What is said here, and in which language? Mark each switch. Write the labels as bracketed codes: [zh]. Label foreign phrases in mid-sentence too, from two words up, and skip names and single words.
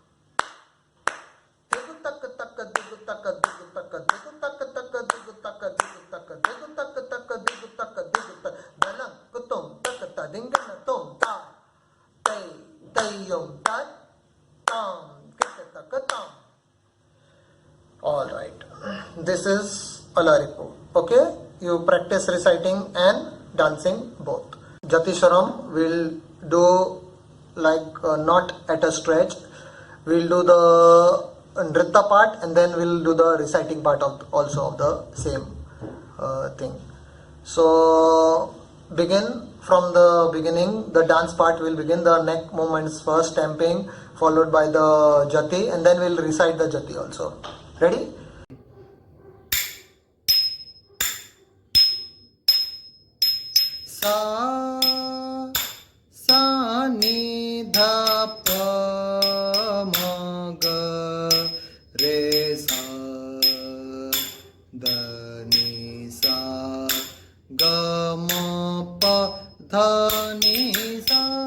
[en] Digu tak tak digu tak digu tak digu tak tak digu tak digu tak digu tak tak digu tak digu tak dalang kutom tak tadinge na tom ta, tay tay yom tat tam, kita tak tam. All right, this is Alaripu. Okay, you practice reciting and dancing both. Jatiswaram will do like not at a stretch. We'll do the nritta part and then we'll do the reciting part of also of the same thing. So begin from the beginning. The dance part will begin. The neck movements first, stamping, followed by the jati, and then we'll recite the jati also. Ready? Sa sa ni dha pa ma ga re sa da ni sa ga ma pa dha ni sa